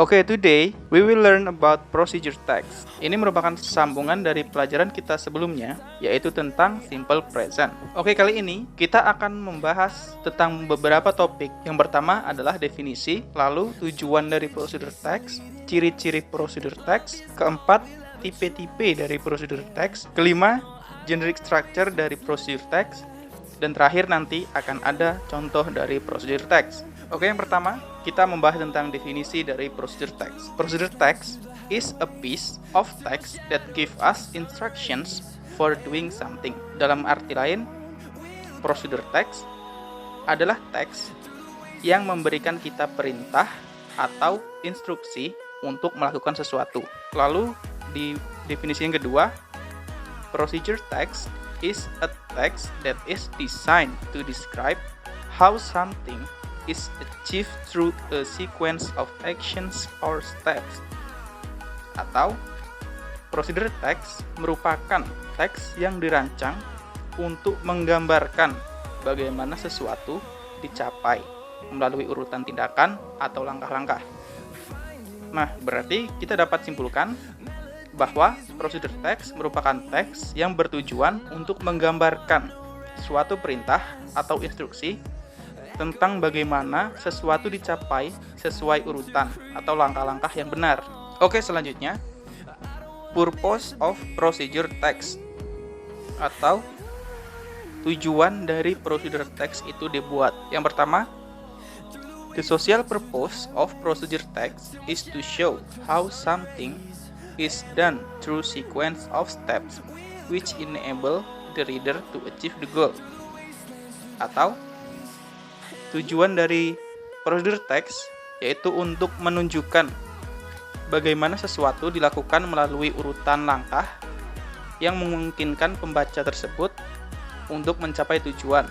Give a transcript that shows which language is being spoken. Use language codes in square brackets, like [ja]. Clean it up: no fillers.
[en] Okay, today we will learn about procedure text. [id] Ini merupakan sambungan dari pelajaran kita sebelumnya, yaitu tentang simple present. Oke, kali ini kita akan membahas tentang beberapa topik. Yang pertama adalah definisi, lalu tujuan dari procedure text, ciri-ciri procedure text, keempat, tipe-tipe dari procedure text, kelima, generic structure dari procedure text, dan terakhir nanti akan ada contoh dari procedure text. Oke, yang pertama kita membahas tentang definisi dari procedure text. [en] Procedure text is a piece of text that give us instructions for doing something. [id] Dalam arti lain, procedure text adalah teks yang memberikan kita perintah atau instruksi untuk melakukan sesuatu. Lalu di definisi yang kedua, [en] procedure text is a text that is designed to describe how something is achieved through a sequence of actions or steps. [id] Atau, procedure text merupakan teks yang dirancang untuk menggambarkan bagaimana sesuatu dicapai melalui urutan tindakan atau langkah-langkah. Nah, berarti kita dapat simpulkan bahwa procedure text merupakan teks yang bertujuan untuk menggambarkan suatu perintah atau instruksi tentang bagaimana sesuatu dicapai sesuai urutan atau langkah-langkah yang benar. Oke, selanjutnya, [en] purpose of procedure text [id] atau tujuan dari procedure text itu dibuat. Yang pertama, [en] the social purpose of procedure text is to show how something is done through sequence of steps which enable the reader to achieve the goal. [id] Atau, tujuan dari procedure text yaitu untuk menunjukkan bagaimana sesuatu dilakukan melalui urutan langkah yang memungkinkan pembaca tersebut untuk mencapai tujuan.